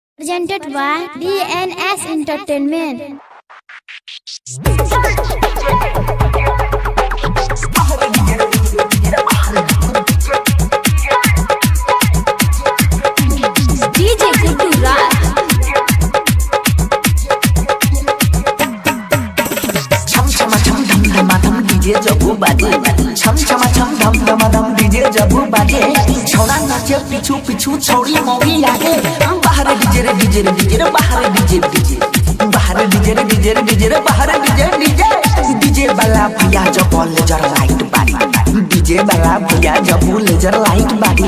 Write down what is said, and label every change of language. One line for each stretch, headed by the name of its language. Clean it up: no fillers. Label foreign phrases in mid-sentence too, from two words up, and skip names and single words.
English: presented by DNS Entertainment. DJ Guddu Raj.
Bhojpuri: चुम चमा चुम धम धमा धम DJ जाबू बाजे. चुम चमा चुम धम धमा धम DJ जाबू बाजे. छोड़ा नाचे पिछू पिछू छोड़ी मोगी आगे. बाहर DJ रे DJ रे DJ रे बाहर DJ DJ. बाहर DJ रे DJ रे DJ रे बाहर DJ DJ. DJ वाला भैया जब
English: laser light
Bhojpuri: बारी. DJ वाला भैया जब
English: laser light
Bhojpuri: बारी.